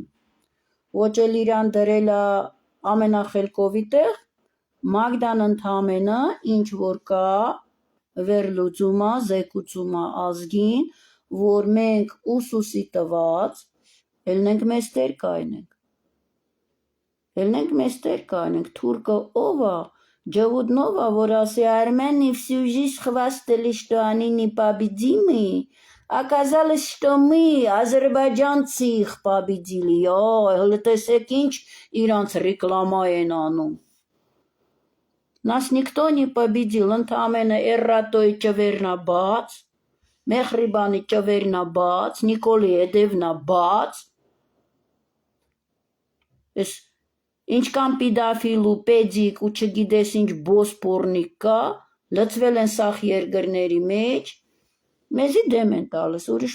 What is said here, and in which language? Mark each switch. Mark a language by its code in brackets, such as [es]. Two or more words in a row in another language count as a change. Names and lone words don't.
[hy] ոչ էլ իրան դրել է ամենախելքովի տեղ, Մագդան ընդամենը ինչ որ կա վերլուծում է, զեկուցում է ազգին, որ մենք Ուսուսի տված ելնենք մեզ տեր կայնենք, թուրքը ով է, ջհուդնով է, որ ասի Արմենի [ru] всю жизнь хвастали, что они непобедимы, оказалось, что мы, азербайджанцы, их победили, [hy] հələ տեսեք ինչ իրանց ռեկլամա են անում։ [ru] Нас никто не победил, [hy] ընդամենը Էրրատոյի ճվերնա բաց, Մեխրիբանի ճվերնա բաց, Նիկոլի Էդևնա բաց, ես ինչքան պիդաֆիլ ու պեդիկ ու չգիտես ինչ բոսպորնիկ կա, լծվել են սախ երկրների մեջ, մեզի դեմ են տալիս, ուրիշ